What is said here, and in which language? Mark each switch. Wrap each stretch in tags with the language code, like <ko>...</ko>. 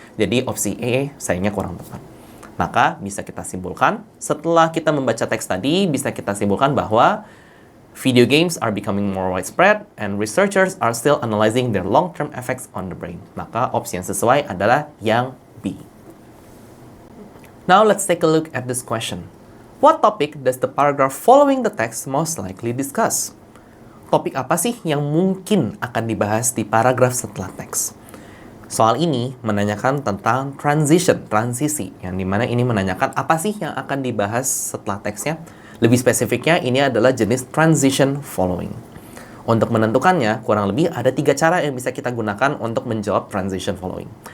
<id>Jadi opsi E sayangnya kurang tepat. Maka bisa kita simpulkan, setelah kita membaca teks tadi, bisa kita simpulkan bahwa</id> <en>video games are becoming more widespread and researchers are still analyzing their long-term effects on the brain.</en> <id>Maka opsi yang sesuai adalah yang B.</id> <en>Now let's take a look at this question. What topic does the paragraph following the text most likely discuss?</en> <id>Topik apa sih yang mungkin akan dibahas di paragraf setelah teks? Soal ini menanyakan tentang transisi, yang dimana ini menanyakan apa sih yang akan dibahas setelah teksnya. Lebih spesifiknya, ini adalah jenis transition following. Untuk menentukannya, kurang lebih ada 3 cara yang bisa kita gunakan untuk menjawab transition following.</id>